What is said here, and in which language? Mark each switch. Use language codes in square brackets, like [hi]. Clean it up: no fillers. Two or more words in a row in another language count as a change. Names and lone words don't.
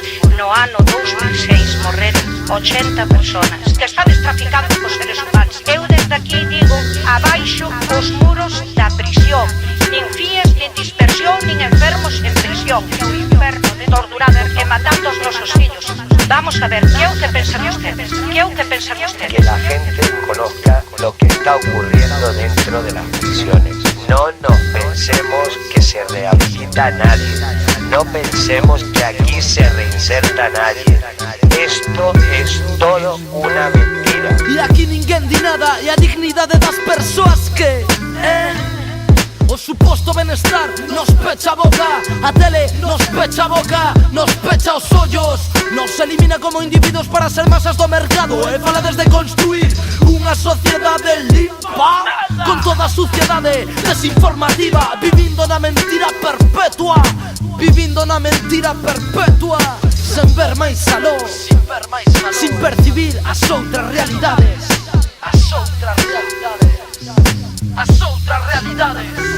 [gl] No ano 2006 morreron 80 personas que estades traficando cos seres humanos. Eu desde aquí digo, abaixo os muros da prisión. Nin fíes, nin dispersión, nin enfermos en prisión. O inferno de torturando e matando os nosos fillos. Vamos a ver, que é o que pensan ustedes? Que é o que pensan ustedes? [es] Que la gente conozca lo que está ocurriendo dentro de las prisiones. No pensemos que se rehabilita a nadie. No pensemos que aquí se reinserta a nadie. Esto es todo una mentira. [gl] E aquí ninguén di nada, e a dignidade das persoas que o suposto benestar nos pecha a boca. A tele nos pecha a boca, nos pecha os ollos. Nos elimina como individuos para ser masas do mercado. E fala desde construir unha sociedade limpa, con toda a suciedade desinformativa, vivindo na mentira perpetua, vivindo na mentira perpetua, sen ver máis aló, sin percibir as outras realidades, as outras realidades, as outras realidades.